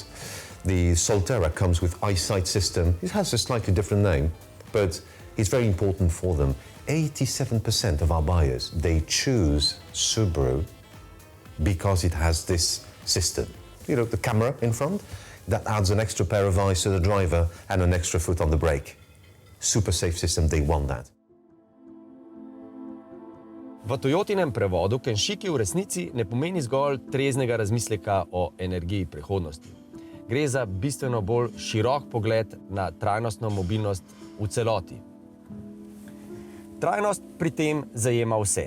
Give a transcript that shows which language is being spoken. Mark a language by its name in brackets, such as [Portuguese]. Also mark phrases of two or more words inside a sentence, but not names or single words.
[English] The Solterra comes with eyesight system. It has a slightly different name, but it's very important for them. 87% of our buyers, they choose Subaru because it has this system. You know, the camera in front, that adds an extra pair of eyes to the driver and an extra foot on the brake. Super safe system, they want that. [Slovenian] V Toyotinem prevodu Kenshiki v resnici ne pomeni zgolj treznega razmisleka o energiji prihodnosti. Gre za bistveno bolj širok pogled na trajnostno mobilnost v celoti. Trajnost pri tem zajema vse.